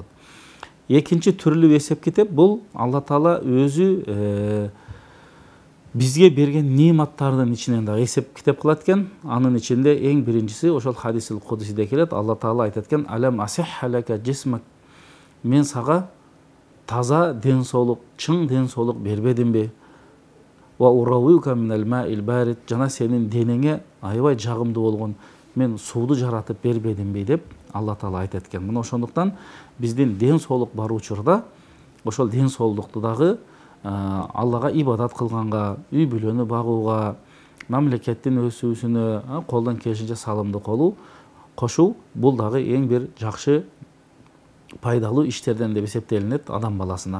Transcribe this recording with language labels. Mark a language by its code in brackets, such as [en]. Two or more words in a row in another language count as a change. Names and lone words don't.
[ky] Экинчи түрлүү эсеп китеп бул Алла таала өзү бизге берген нематтардын ичинен да эсеп китеп кылат экен. Анын ичинде эң биринчиси ошол хадисил кудусиде келет. Алла таала айтат экен: [ar] "ألم أصحح لك جسمك." [ky] Мен сага таза ден соолук, чың ден соолук бербедимби? [ar] وأرويك من الماء البارد. [ky] Жана сенин денеңе аябай жагымдуу болгон мен сууду жаратып бербедимби деп Алла таала айтат экен. Мына ошондуктан биздин ден соолук бар учурда ошол ден соолукту дагы Аллага ибадат кылганга, үй бүлөнү багууга, мамлекеттин өсүүсүнө колдон келишинче салымды кошуу бул дагы эң бир жакшы пайдалуу иштерден деп эсептелинет адам баласына.